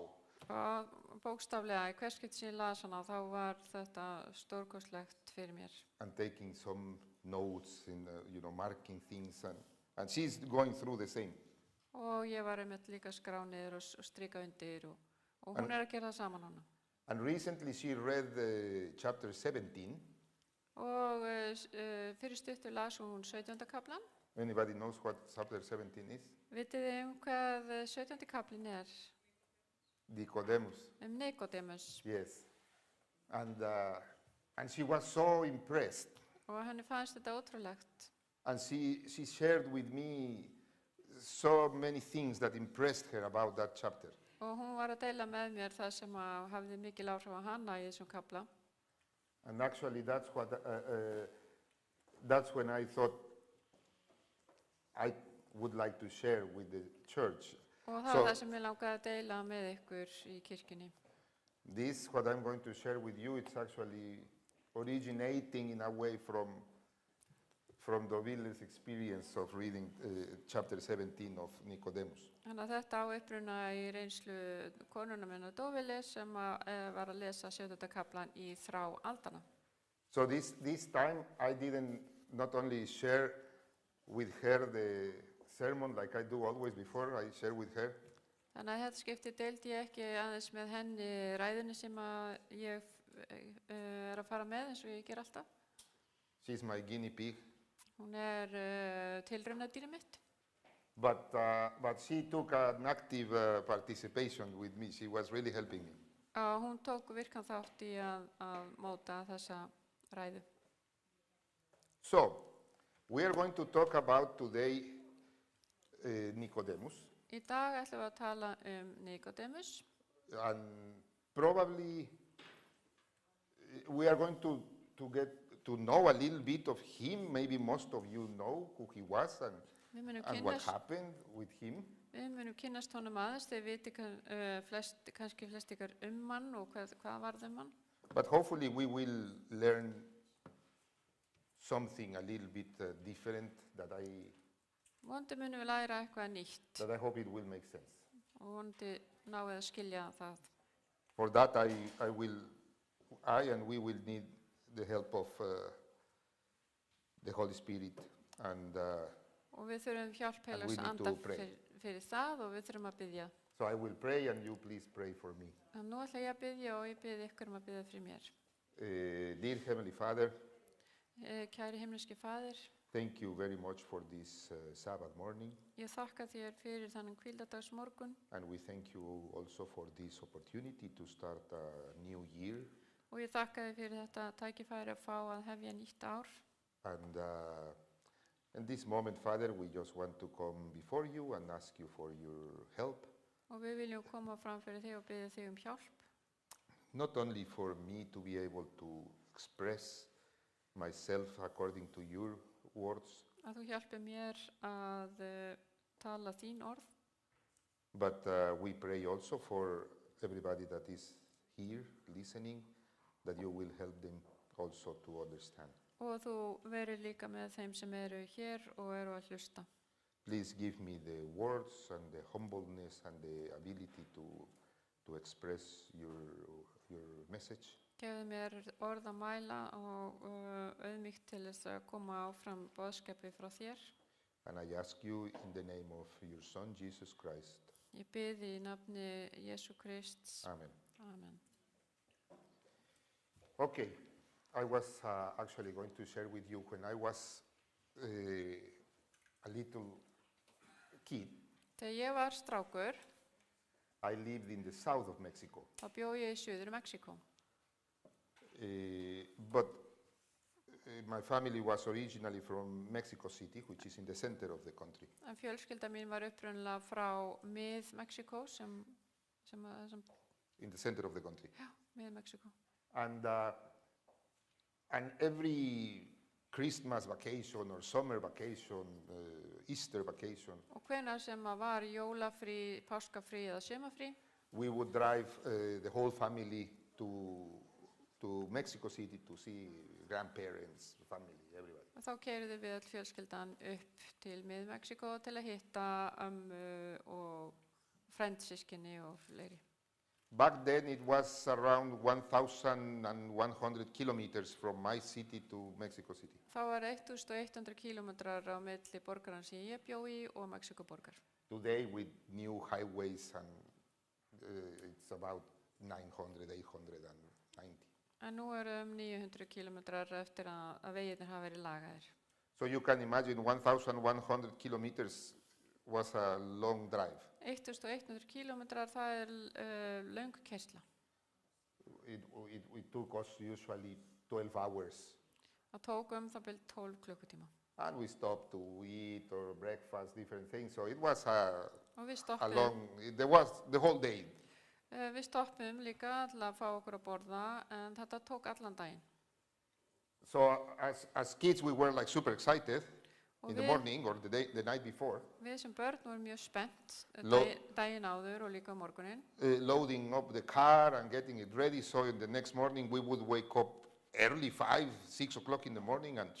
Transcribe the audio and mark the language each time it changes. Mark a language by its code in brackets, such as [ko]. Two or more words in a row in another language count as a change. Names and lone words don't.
[is] Og bókstaflega, í hver skipti sem ég las hana, þá var þetta stórkostlegt fyrir mér. [en] And taking some notes, marking things, and she's going through the same. [is] Og ég var einmitt líka að skrá niður og strika undir og hún að gera það saman hana. [en] And recently she read chapter 17. [is] Og fyrir stuttu las hún 17. kaplan. [en] Anybody knows what chapter 17 is? [is] Vitið þið hvað 17. kaplinn Nicodemus. Nicodemus. [en] Yes. And she was so impressed. [is] Og henni fannst þetta ótrúlegt. [en] And she shared with me so many things that impressed her about that chapter. [is] Og hún var að deila með mér það sem hafði mikil áhrif á hana í þessum kapla. [en] And actually that's when I thought I would like to share with the church. [is] Og það það sem ég langaði að deila með ykkur í kirkjunni. [en] This, what I'm going to share with you, it's actually originating in a way from Doville's experience of reading chapter 17 of Nicodemus. [is] Þannig að þetta á uppruna í reynslu konuna minna Dovile sem var að lesa 17. kaplan í Þrá aldanna. [en] So this time I didn't not only share with her the sermon like I do always before, I share with her. [is] Þannig að þetta skipti deildi ég ekki aðeins með henni ræðunni sem ég að fara með eins og ég ger alltaf. [en] She's my guinea pig. [is] Hún tilraunadýrið mitt. [en] But she took an active participation with me. She was really helping me. [is] Hún tók virkan þátt í að móta þessa ræðu. [en] So, we are going to talk about today Nicodemus. [is] Í dag ætlum við að tala Nicodemus. [en] And probably we are going to get to know a little bit of him. Maybe most of you know who he was and what happened with him. [is] Við munum kynnast honum aðeins, þeir viti kannski flest ykkar hann og hvað varð hann. [en] But hopefully we will learn something a little bit different that [is] Vonandi munum við læra eitthvað nýtt. [en] That I hope it will make sense. [is] Og vonandi náum við að skilja það. [en] For that I and we will need the help of the Holy Spirit and [is] og við þurfum hjálp Heilags Anda fyrir það og við þurfum að biðja. [en] So I will pray and you please pray for me. [is] En nú ætla ég að biðja og ég biði ykkur að biðja fyrir mér. [en] Dear Heavenly Father, [is] kæri himneski Faðir, [en] thank you very much for this Sabbath morning. [is] Ég þakka þér fyrir þennan hvíldardagsmorgun. [en] And we thank you also for this opportunity to start a new year. [is] Og ég þakka þér fyrir þetta tækifæri að fá að hefja nýtt ár. [en] And in this moment, Father, we just want to come before you and ask you for your help. [is] Og við viljum koma fram fyrir þig og biðja þig hjálp. [en] Not only for me to be able to express myself according to your words. [is] Að þú hjálpi mér að tala þín orð. [en] But we pray also for everybody that is here listening, that you will help them also to understand. [is] Og þú verður líka með þeim sem eru hér og eru að hlusta. [en] please give me the words and the humbleness and the ability to express your message. [is] Gefðu mér orð að mæla og auðmýkt til þess að koma áfram boðskapi frá þér. [en] And I ask you in the name of your Son, Jesus Christ. [is] Ég bið í nafni Jesú Krists. Amen. Amen. [en] Okay, I was actually going to share with you when I was a little kid. [is] Þegar ég var strákur, [en] I lived in the south of Mexico. [is] þá bjó ég í suður Mexíkó. [en] But my family was originally from Mexico City, which is in the center of the country. [is] En fjölskylda mín var upprunalega frá mið-Mexíkó sem [en] In the center of the country. [is] já, mið-Mexíkó. [en] And every Christmas vacation or summer vacation, Easter vacation, [is] Og hvenær sem að var jólafrí, páskafrí eða sumafrí, [en] we would drive the whole family to Mexico City to see grandparents, family, everybody. [is] og þá keyrðum við öll fjölskyldan upp til mið-Mexíkó til að hitta ömmu og frændsystkini og fleiri. [en] Back then it was around 1,100 kilometers from my city to Mexico City. [is] Þá var 1100 kilometrar á milli borgaran sem ég bjó í og Mexíkóborgar. [en] Today with new highways and it's about 900, 890. [is] En nú eru 900 kilometrar eftir að vegirnir hafa verið lagaðir. [en] So you can imagine 1,100 kilometers was a long drive. [is] 1100 kilometrar, það er löng keyrsla. [en] It took us usually 12 hours. [is] Það tók það bil 12 klukkutíma. [en] And we stopped to eat or breakfast, different things. So it was a long, there was the whole day. [is] Við stoppum líka til að fá okkur að borða, en þetta tók allan daginn. [en] So as kids we were like super excited in the morning or the night before. [is] Við sem börn vorum mjög spennt daginn áður og líka morguninn. [en] Loading up the car and getting it ready, so in the next morning we would wake up early, 5, 6 o'clock in the morning and